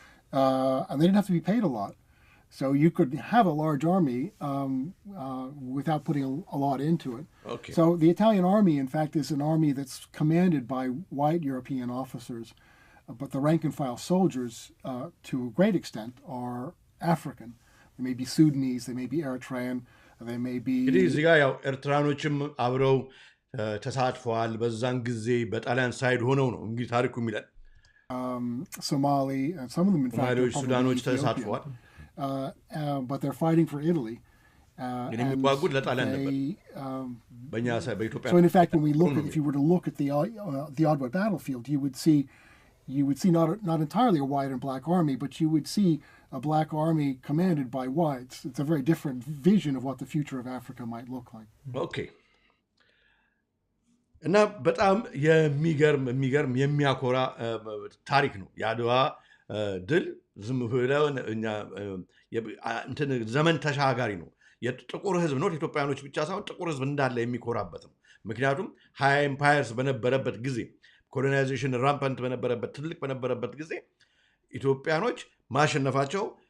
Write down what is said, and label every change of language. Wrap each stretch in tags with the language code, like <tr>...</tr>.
<en>And they didn't have to be paid a lot. So you could have a large army without putting a lot into it. Okay. So the Italian army, in fact, is an army that's commanded by white European officers, but the rank-and-file soldiers, to a great extent, are African. They may be Sudanese, they may be Eritrean, they may be...</en> <am>እንግዲህ እዚህ ጋር ያው ኤርትራኖችም አብረው ተሳትፈዋል በዛን ጊዜ በጣሊያን ሳይድ ሆነው ነው እንግዲህ ታሪኩ የሚለን</am> <en>Somali, some of them in fact are</en> <am>ሱዳኖች</am> <en>probably</en> <am>ተሳትፈዋል</am> <en>but they're fighting for Italy.</en> <am>ግን የሚዋጉት ለጣሊያን ነበር በእኛ በኢትዮጵያ</am> <en>So in fact, when we look at, if you were to look at the Ottawa battlefield, you would see not entirely a white and black army, but you would see a black army commanded by whites. It's a very different vision of what the future of Africa might look like. Okay.</en> <am>እና በጣም የሚገርም የሚያኮራ ታሪክ ነው የአድዋ ድል ዝም ብለው እኛ እንትን ዘመን ተሻጋሪ ነው የጥቁር ህዝብ ነው ኢትዮጵያኖች ብቻ ሳይሆን ጥቁር ህዝብ እንዳለ የሚኮራበት ነው ምክንያቱም ሃይ ኤምፓየርስ በነበረበት ጊዜ ኮሎናይዜሽን ራምፓንት በነበረበት ትልቅ በነበረበት ጊዜ ኢትዮጵያኖች ማሸነፋቸው</am>